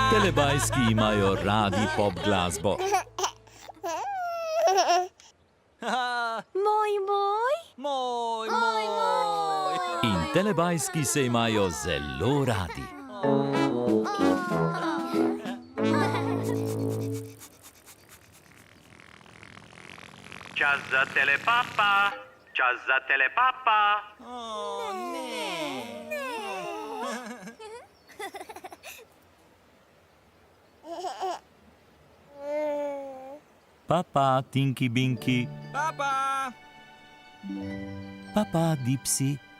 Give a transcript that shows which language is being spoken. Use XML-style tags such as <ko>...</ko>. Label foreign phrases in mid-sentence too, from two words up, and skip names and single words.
<sl>Telebajski imajo radi pop glasbo. Moj, moj. Moj. In telebajski se imajo zelo radi. Čas za telepapa. Čas za telepapa. Papa, Tinky Binky. Papa! Papa, Dipsy.</sl>